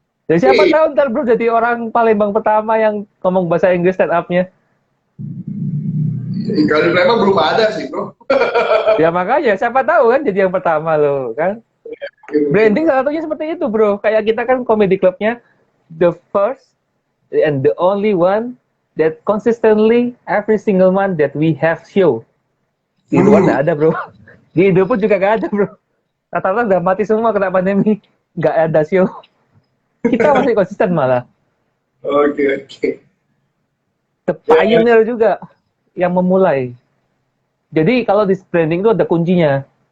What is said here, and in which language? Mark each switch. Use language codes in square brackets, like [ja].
[id] Jadi siapa tahu ntar bro jadi orang Palembang pertama yang ngomong bahasa Inggris stand up-nya. Kalau di Palembang belum ada sih bro. Ya makanya siapa tahu kan jadi yang pertama loh kan. Branding salah satunya seperti itu bro. Kayak kita kan [en] comedy clubnya the first and the only one that consistently every single month that we have show. [id] Di luar nggak ada bro. Di Indo pun juga nggak ada bro. Rata-rata udah mati semua kena pandemi, nggak ada show. Kita masih konsisten malah. Oke. [en] the pioneer [id] juga yang memulai. Jadi kalau di branding itu ada kuncinya.